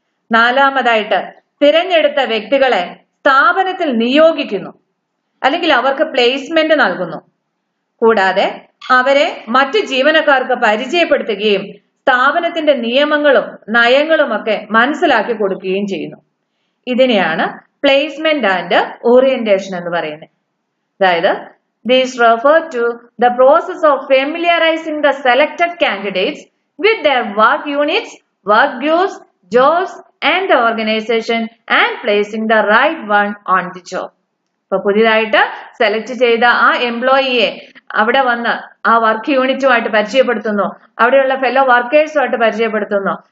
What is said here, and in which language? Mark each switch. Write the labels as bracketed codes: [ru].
[ml] നാലാമതായിട്ട് തിരഞ്ഞെടുത്ത വ്യക്തികളെ സ്ഥാപനത്തിൽ നിയോഗിക്കുന്നു, അല്ലെങ്കിൽ അവർക്ക് പ്ലേസ്മെന്റ് നൽകുന്നു. കൂടാതെ അവരെ മറ്റു ജീവനക്കാർക്ക് പരിചയപ്പെടുത്തുകയും സ്ഥാപനത്തിന്റെ നിയമങ്ങളും നയങ്ങളും ഒക്കെ മനസ്സിലാക്കി കൊടുക്കുകയും ചെയ്യുന്നു. ഇതിനെയാണ് പ്ലേസ്മെന്റ് ആൻഡ് ഓറിയന്റേഷൻ എന്ന് പറയുന്നത്. അതായത് [en] these refer to the process of familiarizing the selected candidates with their work units, work groups, jobs and the organization and placing the right one on the job. [ml] അപ്പൊ പുതിയതായിട്ട് select ചെയ്ത ആ എംപ്ലോയിയെ അവിടെ വന്ന് ആ വർക്ക് യൂണിറ്റുമായിട്ട് പരിചയപ്പെടുത്തുന്നു, അവിടെയുള്ള ഫെല്ലോ വർക്കേഴ്സുമായിട്ട് പരിചയപ്പെടുത്തുന്നു.